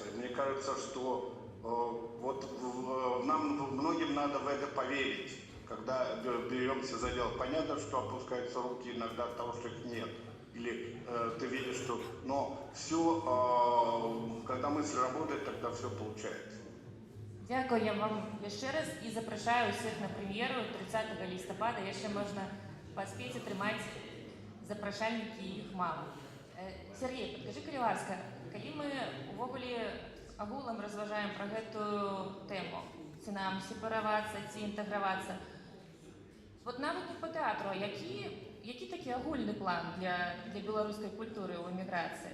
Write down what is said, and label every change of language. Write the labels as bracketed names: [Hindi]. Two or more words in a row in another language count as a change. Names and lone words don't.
[Russian] Мне кажется, что вот нам многим надо в это поверить, когда беремся за дело. Понятно, что опускаются руки иногда от того, что их нет. Или ты видишь, что... Но все, когда мысль работает, тогда все получается. [Ukrainian] Дякую я вам ще раз і запрошую усіх на прем'єру 30 листопада. [Belarusian] Яшчэ можна паспець атрымаць запрашальнікі, іх мала. Сергей, падкажы, калі ласка, калі мы увогуле агулам разважаем пра гэтую тэму, ці нам сепаравацца, ці інтэгравацца, вот нават не па тэатру, які такі агульны план для беларускай культуры ў эміграцыі?